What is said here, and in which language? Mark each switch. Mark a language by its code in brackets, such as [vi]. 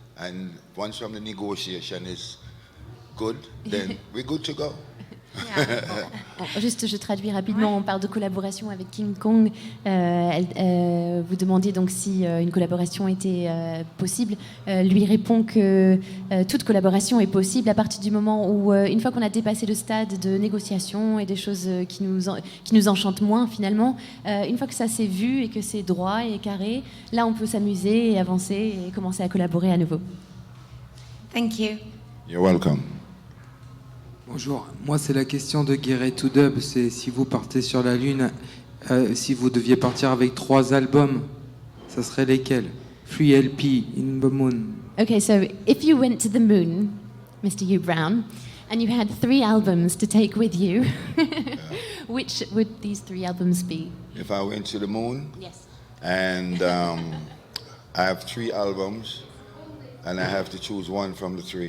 [en] And once from the negotiation is good, then we're good to go. [fr] Juste, je traduis rapidement. On parle de collaboration avec King Kong. Vous demandiez donc si une collaboration était possible. Lui répond que toute collaboration est possible à partir du moment où, une fois qu'on a dépassé le stade de négociation et des choses qui nous enchantent moins finalement, une fois que ça s'est vu et que c'est droit et carré, là on peut s'amuser et avancer et commencer à collaborer à nouveau. [en] Thank you. You're welcome. [fr] Bonjour, moi c'est la question de Guéret to Dub, c'est si vous partez sur la Lune, si vous deviez partir avec 3 albums, ça serait lesquels? [en] 3 LP in the moon. Okay, so if you went to the moon, Mr. U Brown, and you had 3 albums to take with you. Which would these 3 albums be? If I went to the moon? Yes. And I have 3 albums, and I have to choose one from the 3.